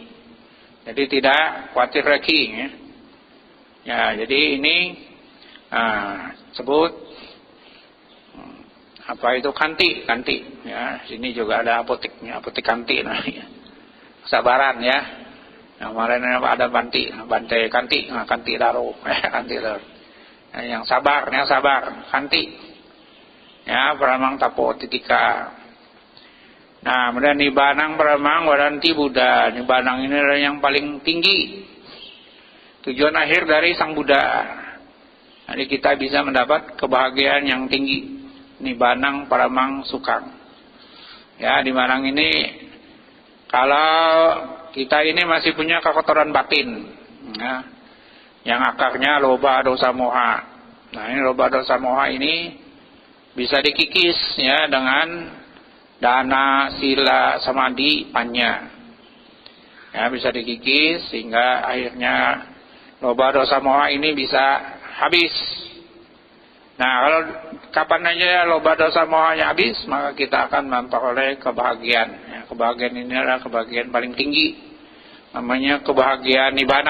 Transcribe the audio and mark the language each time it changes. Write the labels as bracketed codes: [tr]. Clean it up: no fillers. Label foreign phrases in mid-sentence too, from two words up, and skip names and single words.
[id] Jadi tidak khawatir lagi, ya. Ya, jadi ini sebut apa itu kanti, ya, sini juga ada apoteknya, apotek kanti, nah, ya. Sabaran, ya. Yang kemarin ada Bante kanti, kanti daro, kanti daro. Yang sabar, [pi] kanti, ya, Pramang tapo titika. [id] Nah, kemudian [pi] nibanang Pramang wadanti Buddha. [id] Nibanang ini adalah yang paling tinggi. tujuan akhir dari Sang Buddha. Jadi kita bisa mendapat kebahagiaan yang tinggi. [pi] Nibbānaṃ paramang sukhaṃ. [id] Ya, di Manang ini kalau kita ini masih punya kekotoran batin, ya, yang akarnya loba, dosa, moha. Nah, ini loba, dosa, moha ini bisa dikikis ya dengan dana, sila, samadhi, panya. Ya, bisa dikikis sehingga akhirnya loba, dosa, moha ini bisa habis. Nah, kalau kapan aja loba, dosa, mohanya habis, maka kita akan memperoleh kebahagiaan. Ya, kebahagiaan ini adalah kebahagiaan paling tinggi, namanya kebahagiaan nibbana.